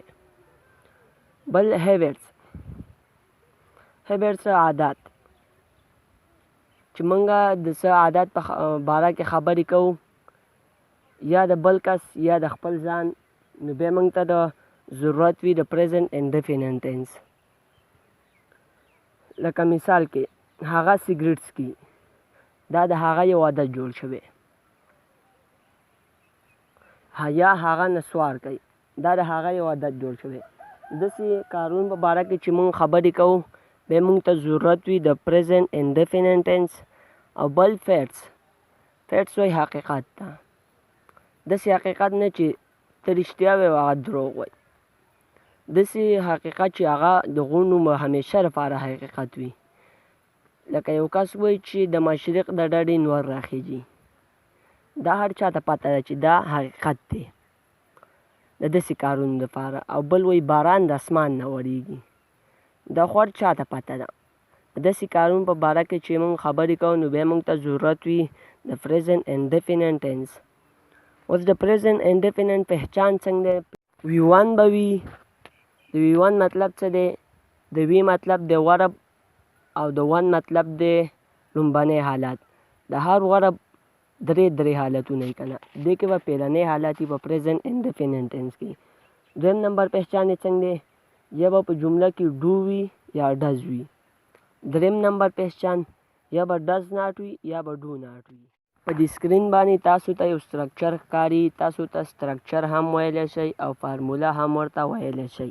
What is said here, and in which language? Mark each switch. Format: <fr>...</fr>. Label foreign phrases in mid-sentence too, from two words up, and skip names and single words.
<ps>بل هیبټس عادت، چې موږ د څه عادت په باره کې خبرې کوو، یا د بل کس یا د خپل ځان، نو بیا موږ ته د ضرورت وي د</ps> <en>present indefinite tense.</en> <ps>لکه مثال کې هغه سیګریټ څکي، دا د هغه یو عادت جوړ شوی. یا هغه نسوار کوي، دا د هغه یو عادت جوړ شوی. داسې کارونو په باره کې چې موږ خبرې کوو بیا موږ ته ضرورت وي د</ps> <en>present indefinite tense.</en> <ps>او بل فیټس وایي حقیقت ته، داسې حقیقت نه چې ته رښتیا وایې او هغه دروغ وایي، داسې حقیقت چې هغه د غونو همیشه لپاره حقیقت وي. لکه یو کس وایي چې د مشرق د ډډې نور راخیږي، دا هر چا ته پته ده چې دا حقیقت دی د داسې کارونو لپاره. او بل وایي باران د اسمان نه وریږي، دا خو هر چا ته پته ده. د داسې کارونو په باره کې چې موږ خبرې کوو نو بیا موږ ته ضرورت وي د</ps> <en>present indefinite tense.</en> <ps>اوس د</ps> <en>present indefinite</en> <ps>پہچان څنګه دی؟ V1 به وي. د V1 مطلب څه دی؟ د V مطلب د ورب او د 1 مطلب دی لومبنی حالت. د هر ورب درې حالتونه یې که نه، دې کې به پیلنی حالت وي په</ps> <en>present indefinite tense</en> <ps>کې. دویم نمبر پہچان یې څنګه دی؟ یا به په جمله کې ډو وي یا ډز وي. دریم نمبر پہچان یا به</ps> <en>does not</en> <ps>وي یا به</ps> <en>do not</en> <ps>وي. په دې سکرین باندې تاسو ته یو سټرکچر ښکاري، تاسو ته سټرکچر هم ویلی شئ او فارموله هم ورته ویلی شئ.</ps>